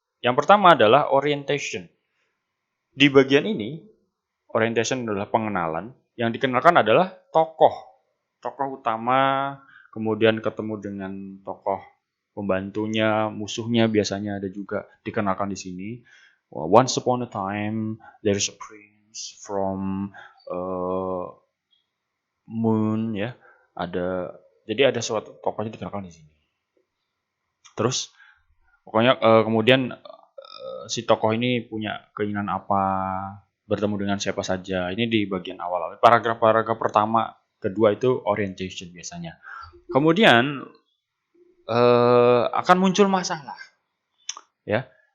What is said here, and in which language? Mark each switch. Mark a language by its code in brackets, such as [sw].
[id] Yang pertama adalah orientation. Di bagian ini, orientation adalah pengenalan. Yang dikenalkan adalah tokoh. Tokoh utama, kemudian ketemu dengan tokoh pembantunya, musuhnya biasanya ada juga dikenalkan di sini. [en] Once upon a time, there is a prince from moon ya. [id] Jadi ada suatu tokohnya dikenalkan di sini. Terus pokoknya kemudian si tokoh ini punya keinginan apa, bertemu dengan siapa saja. Ini di bagian awal. Paragraf-paragraf pertama, kedua itu orientation biasanya. Kemudian akan muncul masalah, ya.